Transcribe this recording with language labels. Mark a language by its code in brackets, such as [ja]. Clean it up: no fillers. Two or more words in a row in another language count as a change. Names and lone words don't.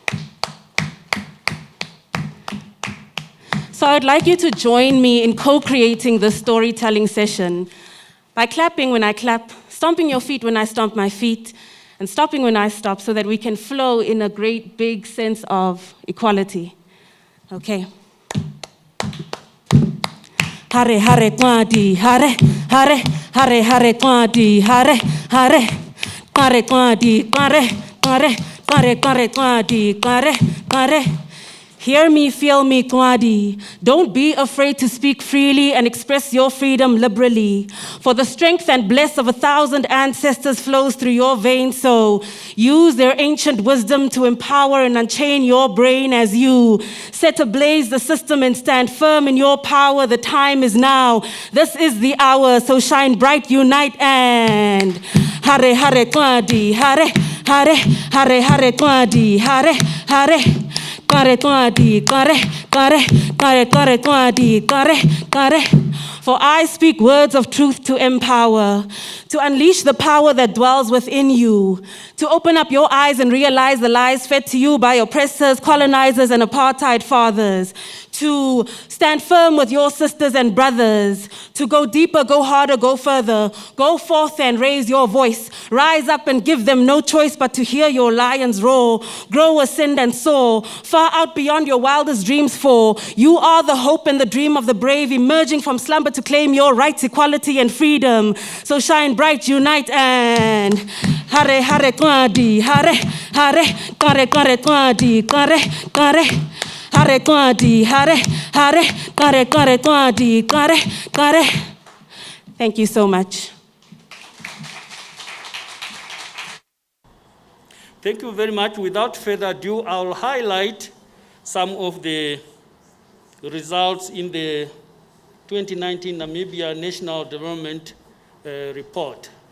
[en] So I'd like you to join me in co-creating the storytelling session by clapping when I clap, stomping your feet when I stomp my feet, and stopping when I stop, so that we can flow in a great big sense of equality. Okay. Hare hare kwadi, hare hare hare hare kwadi, hare hare hare kwadi, hare hare hare hare kwadi, hare hare. Hear me, feel me, Kwadi. Don't be afraid to speak freely and express your freedom liberally. For the strength and bliss of 1,000 ancestors flows through your veins, so use their ancient wisdom to empower and unchain your brain as you set ablaze the system and stand firm in your power. The time is now. This is the hour, so shine bright, unite, and hare hare Kwadi, hare hare hare hare Kwadi, hare hare. Kare kwadi, kare, kare, kare, kare kwadi, kare, kare. For I speak words of truth to empower, to unleash the power that dwells within you, to open up your eyes and realize the lies fed to you by oppressors, colonizers, and apartheid fathers, to stand firm with your sisters and brothers, to go deeper, go harder, go further, go forth and raise your voice, rise up and give them no choice but to hear your lions roar, grow, ascend, and soar, far out beyond your wildest dreams, for you are the hope and the dream of the brave, emerging from slumber to claim your rights, equality, and freedom. So shine bright, unite, and hare hare kwadi, hare hare kare kare kwadi, kare kare hare kwadi, hare hare kare kare kwadi, kare kare. Thank you so much. Thank you very much. Without further ado, I'll highlight some of the results in the 2019 Namibia National Development Report.